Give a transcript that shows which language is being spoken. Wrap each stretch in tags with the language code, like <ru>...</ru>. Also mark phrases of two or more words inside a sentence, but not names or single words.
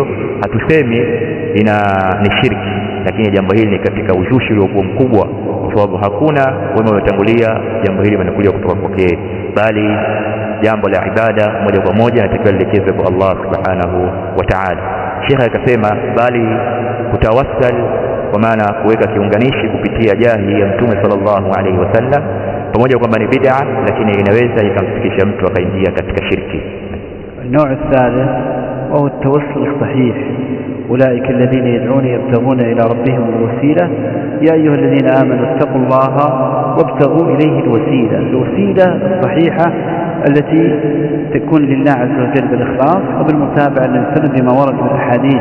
<sw>Hatusemi ni shirki, lakini jambo hili ni katika uzushi uliokuwa mkubwa, kwa sababu hakuna wema waliotangulia jambo hili linakuja kutoka kwake, bali jambo la ibada moja kwa moja inatakiwa lielekezwe kwa Allah</sw> <ar>سبحانه وتعالى.</ar> <sw>Sheikh akasema bali kutawassal kwa maana kuweka kiunganishi kupitia jahi ya Mtume</sw> <ar>صلى الله عليه وسلم,</ar> <sw>pamoja kwamba ni bid'a, lakini inaweza ikamfikisha mtu akaingia katika shirki.</sw> <ar>النوع الثالث وهو التوسل الصحيح. أولئك الذين يدعون يبتغون إلى ربهم الوسيلة يا أيها الذين آمنوا اتقوا الله وابتغوا إليه الوسيلة. الوسيلة الصحيحة التي تكون لله عز وجل بالإخلاص وبالمتابعة للسنة بما ورد في الأحاديث.</ar>